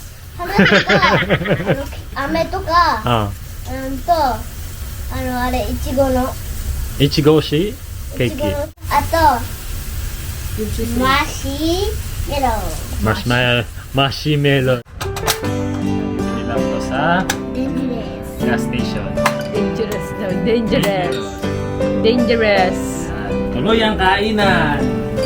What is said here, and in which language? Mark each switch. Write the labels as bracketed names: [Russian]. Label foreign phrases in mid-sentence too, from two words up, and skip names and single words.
[Japanese] 花とか飴とか。ああれいちごのいちご推しケーキ。あとマシメロ [Filipino] マシュメロ。Sila po sa gas station. [English] Dangerous daw. Dangerous. Dangerous. [Filipino] Tuloy ang kainan.